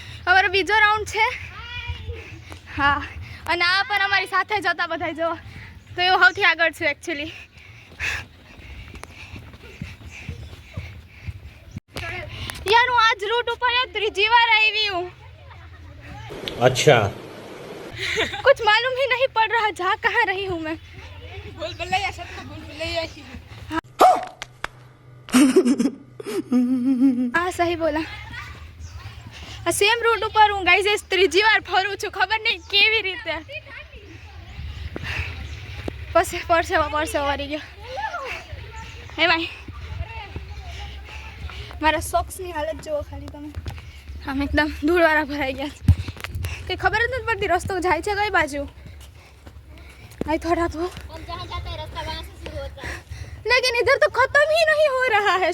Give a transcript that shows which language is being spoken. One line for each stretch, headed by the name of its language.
Gujarati: અમારો બીજો રાઉન્ડ છે. હા, અને આ પણ અમારી સાથે જ હતા બધા. જો તો એવું સૌથી આગળ છું એકચ્યુઅલી. यार હું આજ રૂટ ઉપર है, ત્રીજી વાર આવી हूँ.
Hindi: अच्छा कुछ मालूम ही नहीं पड़ रहा जा कहाँ रही हूँ मैं. भूल भुलैया सबको भूल भुलैया ही. हाँ सही बोला.
Gujarati: આ સેમ રૂટ ઉપર હું ગાઈઝ ત્રીજી વાર ફરું છું. ખબર નહીં કેવી રીતે. પછી પરસેવો વળી ગયો. હે ભાઈ, મારા સોક્સની હાલત જુઓ ખાલી તમે. આમ એકદમ ધૂળવાળા ભરાઈ ગયા. કંઈ ખબર જ નથી પડતી રસ્તો જાય છે કઈ બાજુ.
Hindi: आई थोड़ा तो हम जहाँ जाते हैं रास्ता वहाँ से शुरू होता है. लेकिन इधर तो खत्म ही नहीं हो रहा है.